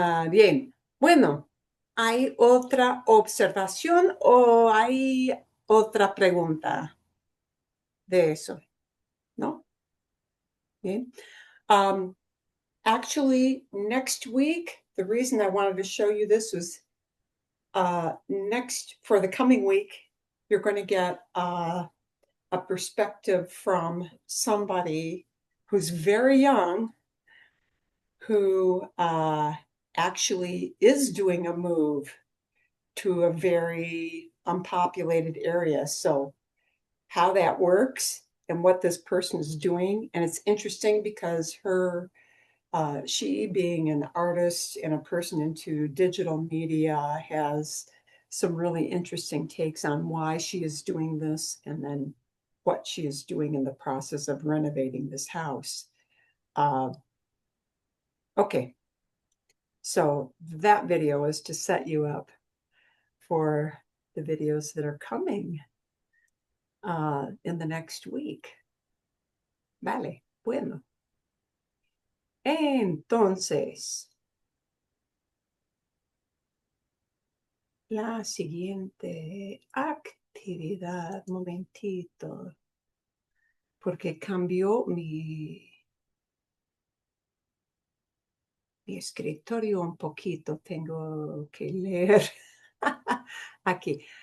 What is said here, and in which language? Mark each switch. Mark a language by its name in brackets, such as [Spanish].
[Spanish] Bien, bueno, ¿hay otra observación o hay otra pregunta de eso? ¿No? Bien. [English] Actually, next week, the reason I wanted to show you this was for the coming week, you're going to get a perspective from somebody who's very young who actually is doing a move to a very unpopulated area. So, how that works and what this person is doing. And it's interesting because she being an artist and a person into digital media has some really interesting takes on why she is doing this and then what she is doing in the process of renovating this house. Okay, so that video is to set you up for the videos that are coming in the next week. [Spanish] Vale, bueno. Entonces, la siguiente actividad, momentito, porque cambió mi escritorio un poquito, tengo que leer aquí.